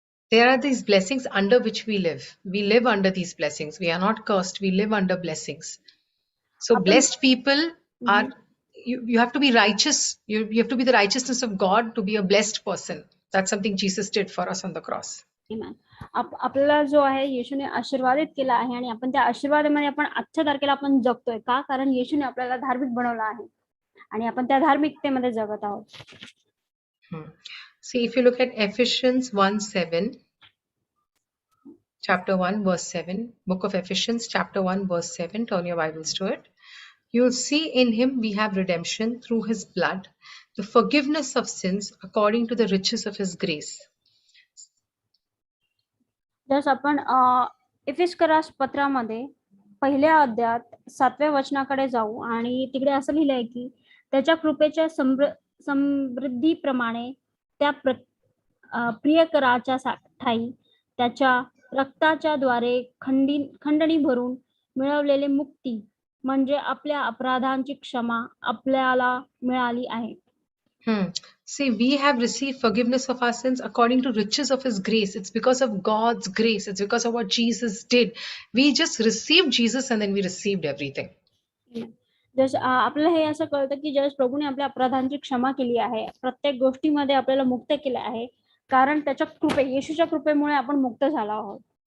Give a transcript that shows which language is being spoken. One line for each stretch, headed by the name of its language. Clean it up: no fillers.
English: There are these blessings under which we live. We live under these blessings. We are not cursed. We live under blessings. So blessed people are, you have to be righteous. You have to be the righteousness of God to be a blessed person. That's something Jesus did for us on the cross.
Marathi: आपल्याला जो आहे येशूने आशीर्वादित केला आहे आणि आपण त्या आशीर्वादामध्ये आपण आजच्या तारखेला आपण जगतोय का, कारण येशूने आपल्याला धार्मिक बनवलं आहे आणि आपण त्या धार्मिकतेमध्ये जगत आहोत.
English: See, if you look at Ephesians 1:7, chapter 1 verse 7, book of Ephesians chapter 1 verse 7, turn your Bibles to it. You'll see in him we have redemption through his blood, the forgiveness of sins according to the riches of his grace.
Marathi: जस आपण एफेसकरास पत्रामध्ये पहिल्या अध्यायात 7व्या वचनाकडे जाऊ आणि तिकडे असं लिहिलंय की त्याच्या कृपेच्या समृद्धीप्रमाणे त्या प्रियकराच्या ठाई त्याच्या रक्ताच्या द्वारे खंडणी भरून मिळवलेले मुक्ती म्हणजे आपल्या अपराधांची क्षमा आपल्याला मिळाली आहे.
English: See, we have received forgiveness of our sins according to riches of his grace. It's because of God's grace. It's because of what Jesus did. We just received Jesus and then we received everything.
Marathi: जस आपल्याला हे असं कळतं की ज्यावेळेस प्रभूने आपल्या अपराधांची क्षमा केली आहे, प्रत्येक गोष्टीमध्ये आपल्याला मुक्त केलं आहे, कारण त्याच्या येशूच्या कृपेमुळे आपण मुक्त झालो आहोत.